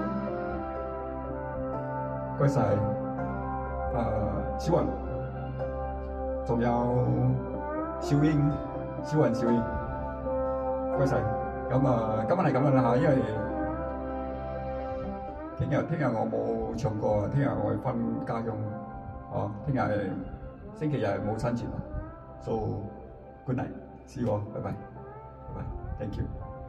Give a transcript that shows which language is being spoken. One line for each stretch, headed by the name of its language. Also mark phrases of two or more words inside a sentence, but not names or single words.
Cantonese: 唔該晒，小雲，仲有小英，小雲小英，唔該晒。咁啊，今晚係咁樣啦嚇，因為聽日我冇唱歌，聽日我去返家鄉，哦，聽日星期日冇親節啦，
English: so good night，see you all，
Cantonese: 拜拜，拜拜 ，
English: thank you。